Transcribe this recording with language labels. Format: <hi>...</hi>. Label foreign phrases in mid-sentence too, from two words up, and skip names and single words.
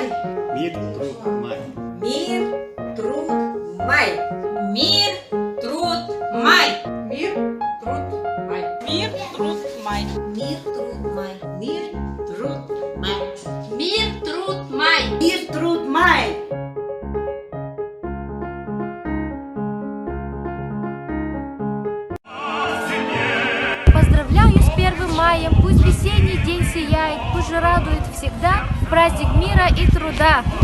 <ru>Мир, труд, май. Мир. Труд май. Мир. Труд май. Мир, труд, май. Мир. Труд май. Мир, труд, май. Мир, труд, май. Мир. Труд май. Мир, труд, май. Поздравляю с 1 маем, пусть весенний день сияет, пусть же радует всегда праздник мира и труда.</ru>